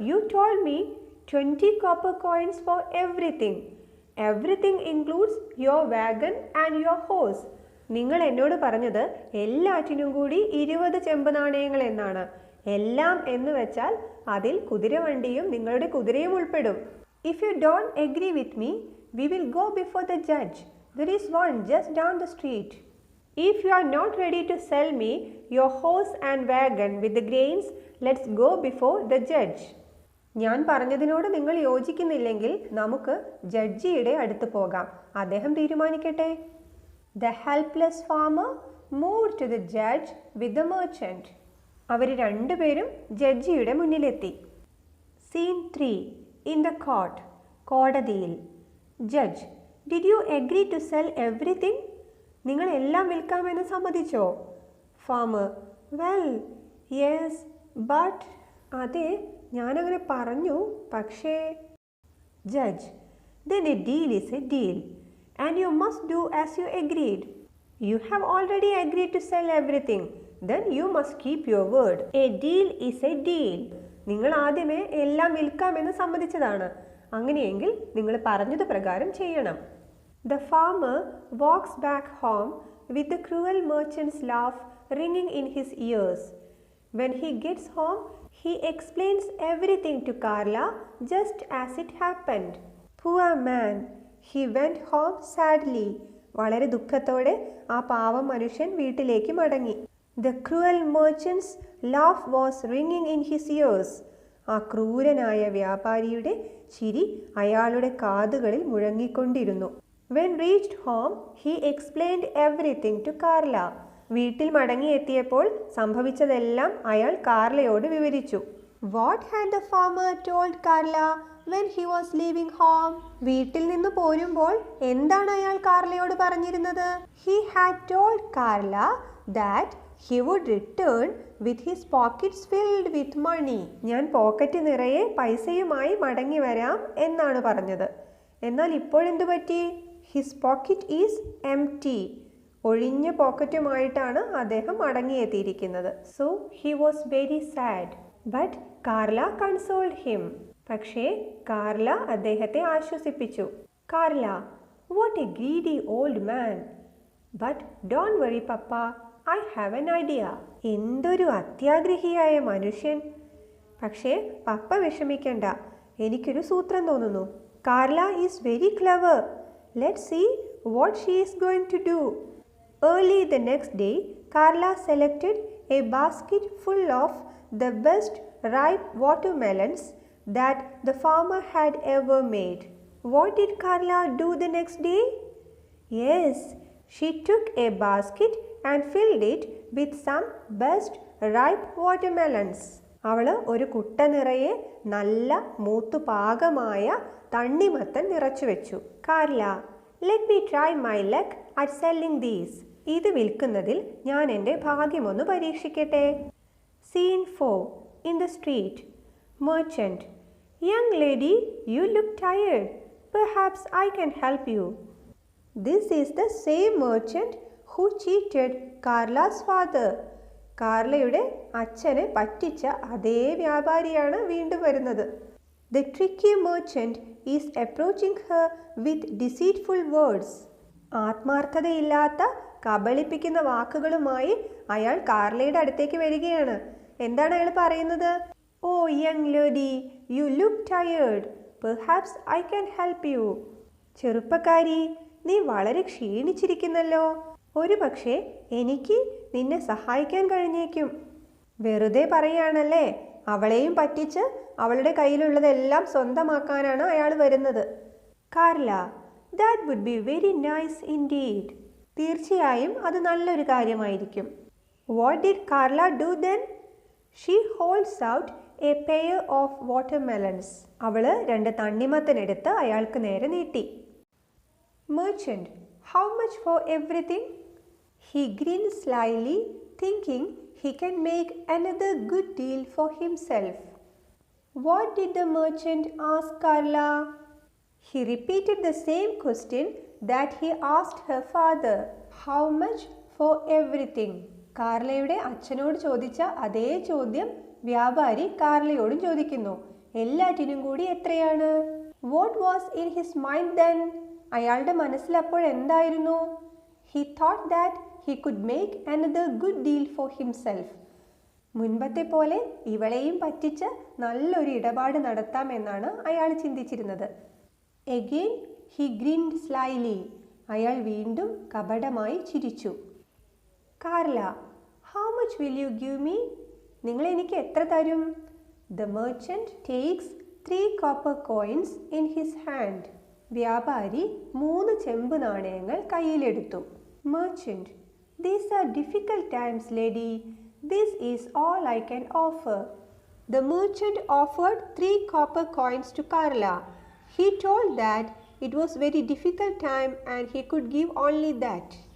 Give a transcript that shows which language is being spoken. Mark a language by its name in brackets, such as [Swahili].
[English] You told me 20 copper coins for everything. Everything includes your wagon and your horse. [Malayalam] നിങ്ങൾ എന്നോട് പറഞ്ഞത് എല്ലാറ്റിനും കൂടി 20 ചെമ്പ് നാണയങ്ങൾ എന്നാണ്. എല്ലാം എന്ന് വെച്ചാൽ അതിൽ കുതിരവണ്ടിയും നിങ്ങളുടെ കുതിരയും ഉൾപ്പെടും. [English] If you don't agree with me, we will go before the judge. There is one just down the street. If you are not ready to sell me your horse and wagon with the grains, let's go before the judge. [Malayalam] ഞാൻ പറഞ്ഞതിനോട് നിങ്ങൾ യോജിക്കുന്നില്ലെങ്കിൽ നമുക്ക് ജഡ്ജിയുടെ അടുത്ത് പോകാം. അദ്ദേഹം തീരുമാനിക്കട്ടെ. [English] The helpless farmer moved to the judge with the merchant. [Malayalam] അവർ രണ്ടുപേരും ജഡ്ജിയുടെ മുന്നിലെത്തി. [English] Scene 3. In the court. [Malayalam] കോടതിയിൽ. [English] Judge, did you agree to sell everything? [Malayalam] നിങ്ങൾ എല്ലാം വിൽക്കാമെന്ന് സമ്മതിച്ചോ? [English] Farmer, well, yes, but... [Malayalam] അതെ, ഞാനങ്ങനെ പറഞ്ഞു, പക്ഷേ... [English] Judge, then a deal is a deal, and you must do as you agreed. You have already agreed to sell everything, then you must keep your word. A deal is a deal. [Malayalam] നിങ്ങൾ ആദ്യമേ എല്ലാം വിൽക്കാമെന്ന് സമ്മതിച്ചതാണ്. അങ്ങനെയെങ്കിൽ നിങ്ങൾ പറഞ്ഞത് പ്രകാരം ചെയ്യണം. [English] The farmer walks back home with the cruel merchant's laugh ringing in his ears. When he gets home, he explains everything to Carla just as it happened. Poor man, He went home sadly. [Malayalam] വളരെ ദുഃഖത്തോടെ ആ പാവം മനുഷ്യൻ വീട്ടിലേക്ക് മടങ്ങി. [English] The cruel merchant's laugh was ringing in his ears. [Malayalam] ആ ക്രൂരനായ വ്യാപാരിയുടെ ചിരി അയാളുടെ കാതുകളിൽ മുഴങ്ങിക്കൊണ്ടിരുന്നു. [English] When reached home, he explained everything to Carla. [Malayalam] വീട്ടിൽ മടങ്ങിയെത്തിയപ്പോൾ സംഭവിച്ചതെല്ലാം അയാൾ കാർലയോട് വിവരിച്ചു. [English] What had the farmer told Carla when he was leaving home? [Malayalam] വീട്ടിൽ നിന്ന് പോരുമ്പോൾ എന്താണ് അയാൾ കാർലയോട് പറഞ്ഞിരുന്നത്? [English] He had told Carla that he would return with his pockets filled with money. [Malayalam] ഞാൻ പോക്കറ്റ് നിറയെ പൈസയുമായി മടങ്ങി വരാം എന്നാണ് പറഞ്ഞത്. എന്നാൽ ഇപ്പോഴെന്തു പറ്റി? [English] His pocket is empty. [Malayalam] ഒഴിഞ്ഞ പോക്കറ്റുമായിട്ടാണ് അദ്ദേഹം മടങ്ങിയെത്തിയിരിക്കുന്നത്. [English] So he was very sad. But Carla consoled him. [Malayalam] പക്ഷേ കാർല അദ്ദേഹത്തെ ആശ്വസിപ്പിച്ചു. [English] Carla, what a greedy old man. But don't worry, Papa. I have an idea. [Malayalam] എന്തൊരു അത്യാഗ്രഹിയായ മനുഷ്യൻ. പക്ഷേ പപ്പ വിഷമിക്കണ്ട, എനിക്കൊരു സൂത്രം തോന്നുന്നു. [English] Carla is very clever. Let's see what she is going to do. Early the next day, Carla selected a basket full of the best ripe watermelons that the farmer had ever made. What did Carla do the next day? Yes, she took a basket and filled it with some best ripe watermelons. [Malayalam] അവൾ ഒരു കുട്ട നിറയെ നല്ല മൂത്തു പാകമായ തണ്ണിമത്തൻ നിറച്ചു വെച്ചു. [English] Carla, let me try my luck at selling these. [Malayalam] ഇത് വിൽക്കുന്നതിൽ ഞാൻ എൻ്റെ ഭാഗ്യമൊന്ന് പരീക്ഷിക്കട്ടെ. [English] Scene 4. In the street. Merchant. Young lady, you look tired. Perhaps I can help you. This is the same merchant who cheated Carla's father. [Malayalam] കാർലയുടെ അച്ഛനെ പറ്റിച്ച അതേ വ്യാപാരിയാണ് വീണ്ടും വരുന്നത്. [English] The tricky merchant is approaching her with deceitful words. [Malayalam] ആത്മാർത്ഥതയില്ലാത്ത കബളിപ്പിക്കുന്ന വാക്കുകളുമായി അയാൾ കാർലയുടെ അടുത്തേക്ക് വരികയാണ്. എന്താണ് അയാൾ പറയുന്നത്? [English] Oh young lady, you look tired. Perhaps I can help you. [Malayalam] ചെറുപ്പക്കാരി, നീ വളരെ ക്ഷീണിച്ചിരിക്കുന്നല്ലോ. ഒരു പക്ഷേ എനിക്ക് നിന്നെ സഹായിക്കാൻ കഴിഞ്ഞേക്കും. വെറുതെ പറയാണല്ലേ. അവളെയും പറ്റിച്ച് അവളുടെ കയ്യിലുള്ളതെല്ലാം സ്വന്തമാക്കാനാണ് അയാൾ വരുന്നത്. [English] Carla, that would be very nice indeed. [Malayalam] തീർച്ചയായും അത് നല്ലൊരു കാര്യമായിരിക്കും. [English] What did Carla do then? She holds out a pair of watermelons. [Malayalam] അവൾ 2 തണ്ണിമത്തൻ എടുത്ത് അയാൾക്ക് നേരെ നീട്ടി. [English] Merchant, how much for everything? He grinned slyly, thinking he can make another good deal for himself. What did the merchant ask Carla? He repeated the same question that he asked her father. How much for everything? [Malayalam] കാർലയുടെ അച്ഛനോട് ചോദിച്ച അതേ ചോദ്യം വ്യാപാരി കാർലയോടും ചോദിക്കുന്നു. എല്ലാറ്റിനും കൂടി എത്രയാണ്? [English] What was in his mind then? [Malayalam] അയാളുടെ മനസ്സിൽ അപ്പോൾ എന്തായിരുന്നു? [English] He thought that he could make another good deal for himself. [Malayalam] മുൻപത്തെ പോലെ ഇവളെയും പറ്റിച്ച് നല്ലൊരു ഇടപാട് നടത്താമെന്നാണ് അയാൾ ചിന്തിച്ചിരുന്നത്. [English] Again he grinned slyly. [Malayalam] അയാൾ വീണ്ടും കപടമായി ചിരിച്ചു. [English] Carla, how much will you give me? [Malayalam] നിങ്ങൾ എനിക്ക് എത്ര തരും? [English] The merchant takes 3 copper coins in his hand. [Malayalam] വ്യാപാരി 3 ചെമ്പ് നാണയങ്ങൾ കയ്യിലെടുത്തു. [English] Merchant, these are difficult times, lady. This is all I can offer. The merchant offered 3 copper coins to Carla. He told that it was very difficult time and he could give only that.